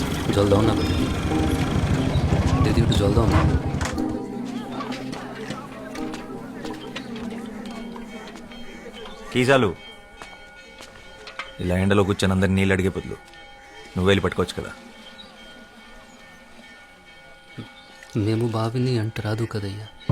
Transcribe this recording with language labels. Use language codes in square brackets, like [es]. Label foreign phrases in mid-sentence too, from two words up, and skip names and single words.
[bn] জল দাও না দিদি, একটু জল দাও না। [te] కీ చాలు. ఇలా ఎండలో కూర్చొని అందరిని నీళ్ళు అడిగే బదులు నువ్వు వెళ్ళి పట్టుకోవచ్చు కదా. మేము బావిని అంట రాదు కదయ్యా